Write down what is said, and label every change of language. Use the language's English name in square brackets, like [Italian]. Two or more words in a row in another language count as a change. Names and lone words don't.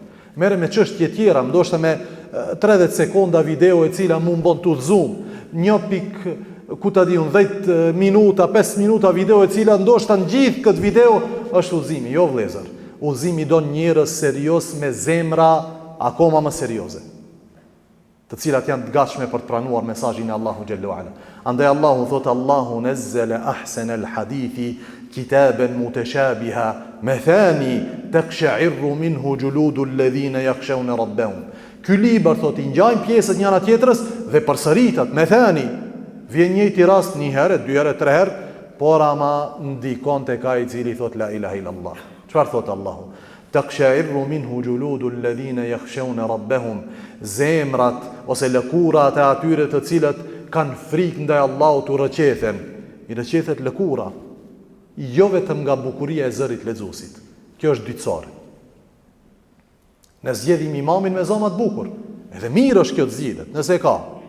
[Albanian] Merret me çështje tjera, ndoshta me 30 sekonda video e cila mund bon të udhëzum, 10 minuta, 5 minuta video e cila ndoshta në gjithë këtë video është udhëzimi, jo vëllezër. Udhëzimi do njerëz serioz me zemra akoma më serioze, të cilat janë të gatshme për të pranuar mesazhin e Allahu [Arabic] جل وعلا. Andaj Allahu thot الله نزل أحسن الحديث كتابا متشابها مثاني تقشعر منه جلود الذين يخشون ربهم. [Albanian] Ky libër thot i ngjajnë pjesët njëra tjetrës dhe përsëritet mathani. Vjen njëjti rast një herë, 2 herë, 3 herë, por ama ndikon tek ai i cili thot [Arabic] لا إله إلا الله. [Albanian] Çfarë thot Allahu? [Arabic] تقشعر منه جلود الذين يخشون ربهم. [Albanian] Zemrat ose lëkurat e atyre të cilët kanë frikë ndaj Allahut u rrëqethen. I rrëqethet lëkura, jo vetëm nga bukuria e zërit lexuesit. Kjo është dytësore. Ne zgjedhim imamin me zoma të bukur, edhe mirë është kjo të zgjidhet, nëse ka.